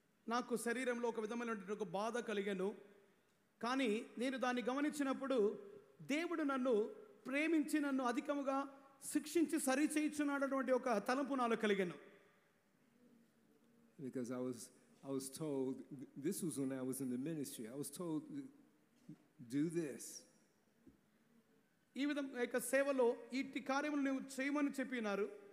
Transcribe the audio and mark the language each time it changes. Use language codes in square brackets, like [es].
[te] నాకు శరీరంలో ఒక విధమైనటువంటి ఒక బాధ కలిగాను, కానీ నేను దాన్ని గమనించినప్పుడు దేవుడు నన్ను ప్రేమించి నన్ను అధికముగా శిక్షించి సరిచేయుచున్నాడటువంటి ఒక తలంపు నాలో కలిగాను. [en] Because I was told, this was when I was in the ministry, I was told, do this. [te] ఈ విధంగా యొక్క సేవలో ఇట్టి కార్యములు నువ్వు చేయమని చెప్పినారు.